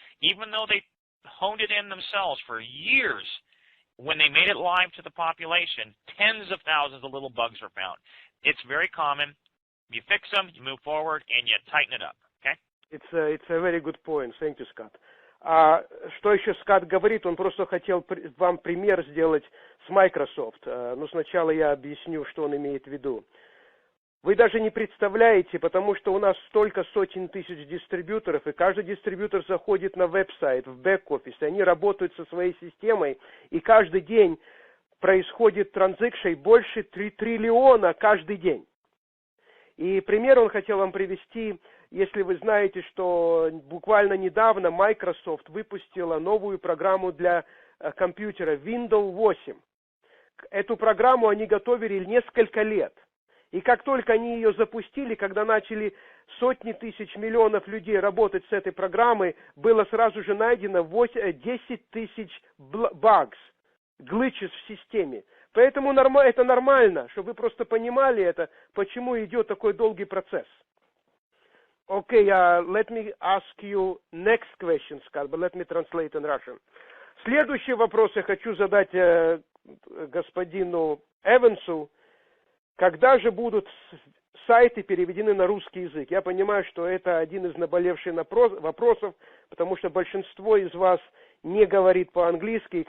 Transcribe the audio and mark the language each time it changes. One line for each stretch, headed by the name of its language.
English: Even though they honed it in themselves for years, when they made it live to the population, tens of thousands of little bugs were found. It's very common. You fix them, you move forward, and you tighten it up. Okay? It's a very good point. Thank you, Scott.
Russian: Что еще Скотт говорит? Он просто хотел вам пример сделать с Microsoft. Но сначала я объясню, что он имеет в виду. Вы даже не представляете, потому что у нас столько сотен тысяч дистрибьюторов, и каждый дистрибьютор заходит на веб-сайт, в бэк-офис, и они работают со своей системой, и каждый день происходит транзакций больше 3 триллиона каждый день. И пример он хотел вам привести, если вы знаете, что буквально недавно Microsoft выпустила новую программу для компьютера Windows 8. Эту программу они готовили несколько лет. И как только они ее запустили, когда начали сотни тысяч, миллионов людей работать с этой программой, было сразу же найдено 10 тысяч
English: bugs, glitches
Russian: в системе. Поэтому это нормально, чтобы вы просто понимали это, почему идет такой долгий процесс.
English: Okay, let me ask you next question, Scott, but let me translate in Russian.
Russian: Следующий вопрос я хочу задать господину Эвансу. Когда же будут сайты переведены на русский язык? Я понимаю, что это один из наболевших вопросов, потому что большинство из вас не говорит по-английски.